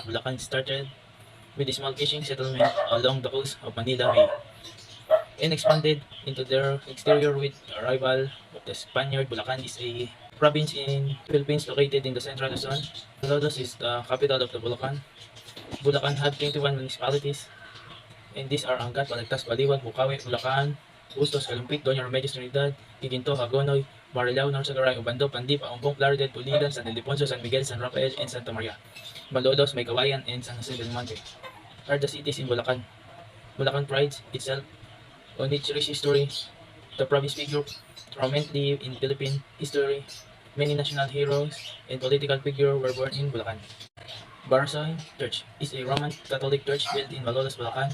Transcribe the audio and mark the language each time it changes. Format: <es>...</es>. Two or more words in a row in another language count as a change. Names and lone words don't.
<en>Bulacan started with a small fishing settlement along the coast of Manila Bay and expanded into their exterior with the arrival of the Spaniard. Bulacan is a province in Philippines located in the Central Luzon. Malolos is the capital of the Bulacan. Bulacan had 21 municipalities, and these are Angat, Balagtas, Baliwag, Bukawi, Bulacan, Bustos, Kalumpit, Doña Remedios, Trinidad, Quinto, Hagonoy, Marilao, Norsagaray, Obando, Pandip, Aumbong, Plaridel, Pulilan, San Ildefonso, San Miguel, San Rafael, and Santa Maria. Malolos, Maykawayan, and San Jose del Monte are the cities in Bulacan. Bulacan prides itself on its rich history. The province figure prominently in Philippine history. Many national heroes and political figures were born in Bulacan. Barasoy Church is a Roman Catholic church built in Malolos, Bulacan.</en>